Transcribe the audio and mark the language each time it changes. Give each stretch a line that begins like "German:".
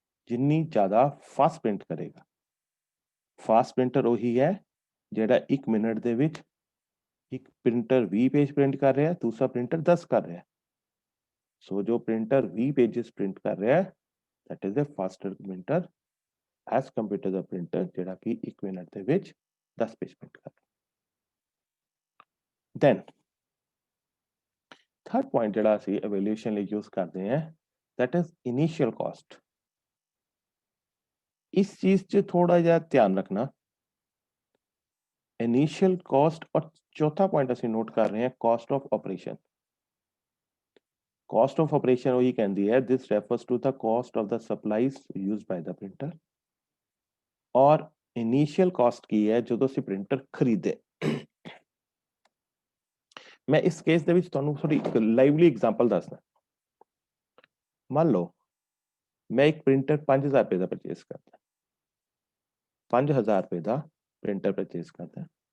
Punjabi: ਜਿੰਨੀ ਜ਼ਿਆਦਾ fast print ਕਰੇਗਾ, ਫਾਸਟ ਪ੍ਰਿੰਟਰ ਉਹੀ ਹੈ ਜਿਹੜਾ 1 ਮਿੰਟ ਦੇ ਵਿੱਚ ਇੱਕ ਪ੍ਰਿੰਟਰ 20 पेज ਪ੍ਰਿੰਟ ਕਰ ਰਿਹਾ, ਦੂਸਰਾ ਪ੍ਰਿੰਟਰ 10 ਕਰ ਰਿਹਾ। ਸੋ ਜੋ ਪ੍ਰਿੰਟਰ 20 पेजेस ਪ੍ਰਿੰਟ ਕਰ ਰਿਹਾ,
English: that is a faster printer as compared to the printer
Punjabi: ਜਿਹੜਾ ਕਿ 1 ਮਿੰਟ ਦੇ ਵਿੱਚ 10 पेज ਪ੍ਰਿੰਟ ਕਰ ਰਿਹਾ।
English: then third point
Punjabi: ਜਿਹੜਾ ਅਸੀਂ
English: evaluation
Punjabi: ਲਈ
English: use
Punjabi: ਕਰਦੇ ਹਾਂ,
English: that is initial cost।
Punjabi: ਇਸ ਚੀਜ਼ 'ਚ ਥੋੜਾ ਜਿਹਾ ਧਿਆਨ ਰੱਖਣਾ। ਇਨੀਸ਼ੀਅਲ ਕਾਸਟ, ਔਰ ਚੌਥਾ ਪੁਆਇੰਟ ਅਸੀਂ ਨੋਟ ਕਰ ਰਹੇ ਹਾਂ caste of operation.
English: cost of operation
Punjabi: ਉਹੀ ਕਹਿੰਦੀ ਹੈ,
English: this refers to the cost of the supplies used by the printer।
Punjabi: ਔਰ ਇਨੀਸ਼ੀਅਲ ਕਾਸਟ ਕੀ ਹੈ ਜਦੋਂ ਅਸੀਂ ਪ੍ਰਿੰਟਰ ਖਰੀਦੇ। ਮੈਂ ਇਸ ਕੇਸ ਦੇ ਵਿੱਚ ਤੁਹਾਨੂੰ ਥੋੜੀ ਲਾਈਵਲੀ ਐਗਜ਼ਾਮਪਲ ਦੱਸਦਾ। ਮੰਨ ਲਓ ਮੈਂ ਇੱਕ ਪ੍ਰਿੰਟਰ 5000 ਰੁਪਏ ਦਾ ਪਰਚੇਸ ਕਰਦਾ, 5000 ਰੁਪਏ ਦਾ ਪ੍ਰਿੰਟਰ ਪਰਚੇਸ ਕਰਦਾ।